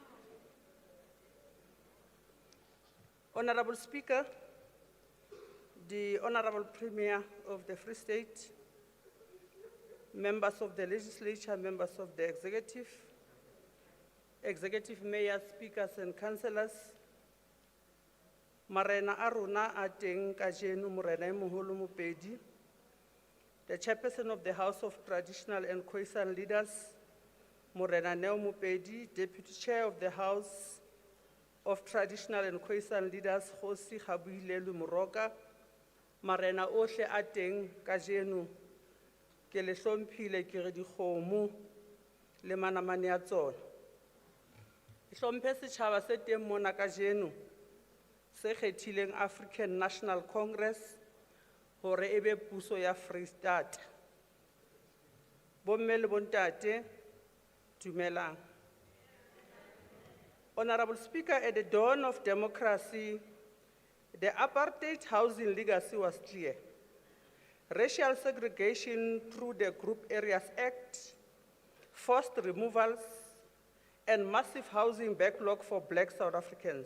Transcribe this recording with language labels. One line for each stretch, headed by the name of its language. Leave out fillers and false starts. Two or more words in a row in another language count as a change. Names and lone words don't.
English: Honorable Speaker, the Honorable Premier of the Free State, members of the Legislature, members of the Executive Mayors, Speakers and Councillors,
Southern Sotho: Marena a rona a teng kajeno Morena e Moholo Mopedi,
English: the Chairperson of the House of Traditional and Khoisan Leaders,
Southern Sotho: Morena Neo Mopedi,
English: Deputy Chair of the House of Traditional and Khoisan Leaders,
Southern Sotho: Kgosi Kgabohilelu Moroka, Marena ohle a teng kajeno, ke le hlomphile ke re dikgomo le manamane a tsona. Ke hlomphe setjhaba se teng mona kajeno se kgethileng African National Congress hore ebe puso ya Free State. Bomme le bontate, dumelang.
English: Honorable Speaker, at the dawn of democracy, the apartheid housing legacy was clear. Racial segregation through the Group Areas Act, forced removals, and massive housing backlog for Black South Africans.